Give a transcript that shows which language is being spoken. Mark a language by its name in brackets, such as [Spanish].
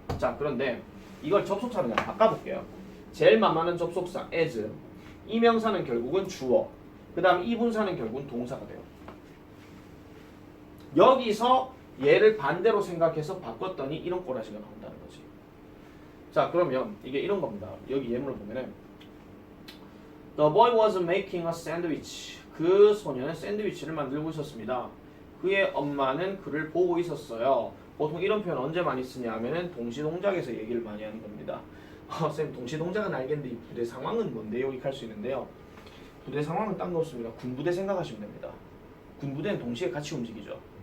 [Korean] 자, 그런데 이걸 접속사로 그냥 바꿔볼게요. 제일 만만한 접속사 as. 이 명사는 결국은 주어. 그 다음 이 분사는 결국은 동사가 돼요. 여기서 얘를 반대로 생각해서 바꿨더니 이런 꼬라지가 나온다는 거지. 자, 그러면 이게 이런 겁니다. 여기 예문을 보면은 [English] The boy was making a sandwich. [Korean] 그 소녀는 샌드위치를 만들고 있었습니다. 그의 엄마는 그를 보고 있었어요. 보통 이런 표현 언제 많이 쓰냐 하면은 동시동작에서 얘기를 많이 하는 겁니다. 쌤 동시동작은 알겠는데 이 부대 상황은 뭔데? 여기 갈 수 있는데요. 부대 상황은 딴 거 없습니다. 군부대 생각하시면 됩니다. 군부대는 동시에 같이 움직이죠.